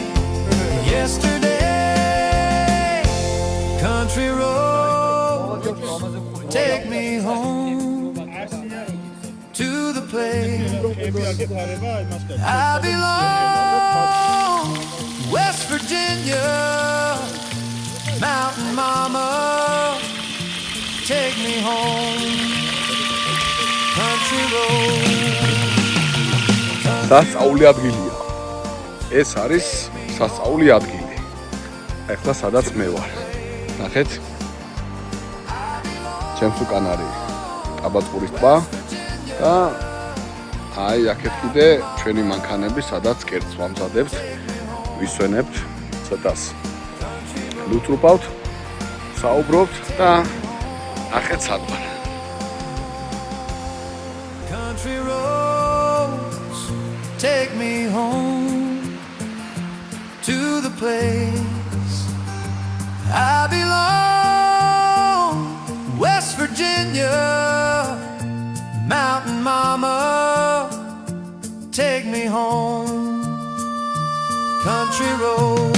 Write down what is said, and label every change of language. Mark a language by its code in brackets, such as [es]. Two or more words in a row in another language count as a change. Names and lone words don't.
[en] Country road, take me home to the place I belong, West Virginia, Mountain Mama, take me home, country road. [ka] სასწაული ადგილია. ეს არის სასწაული ადგილი. ახლა სადაც მე ვარ. ნახეთ. ჩემს უკან არის აბაწურის ტბა და აი აქეთ კიდე ჩვენი მანქანები, სადაც კერძს ვამზადებთ, ვისვენებთ, ცოტას ლუწრუპავთ, საუბრობთ და ნახეთ სად ვარ. [en] Country roads take me home to the place I belong, West Virginia, Mountain Mama, take me home, country road.